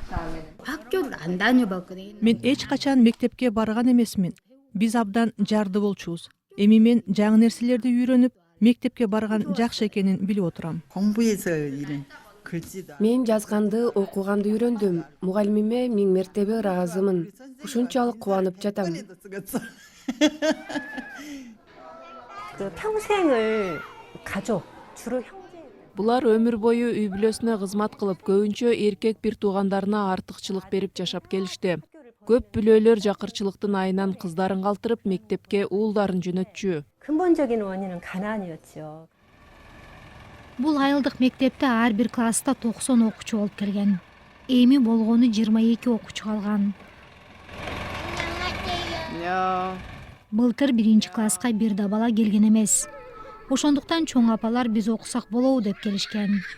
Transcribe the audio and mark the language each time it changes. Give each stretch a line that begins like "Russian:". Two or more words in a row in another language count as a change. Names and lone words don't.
Kyrgyz: Мен эч качан мектепке барган эмесмин. Биз абдан жарды болчубуз. Эми мен жаңы нерселерди үйрөнүп, мектепке барган жакшы экенин билип отурам. Мен жазганды окуганды үйрөндүм. Мугалимиме миң мертебе ыраазымын. Ушунчалык кубанып жатам.
Korean: 평생을 가족, 주로 형제.
Kyrgyz: Булар өмүр бою үй бүлөсүнө кызмат кылып, көбүнчө эркек бир туугандарына артыкчылык берип жашап келишти. Көп бүлөлөр жакырчылыктын айынан кыздарын калтырып, мектепке уулдарын жөнөтчү.
Korean: 근본적인 원인은 가난이었죠.
Kyrgyz: Бул айылдык мектепте ар бир класста 90 окуучу болуп келген. Эми болгону 22 окуучу калган. Былтыр 1-класска бир да бала келген эмес. Ошондуктан чоң апалар биз окусак болобу деп келишкен.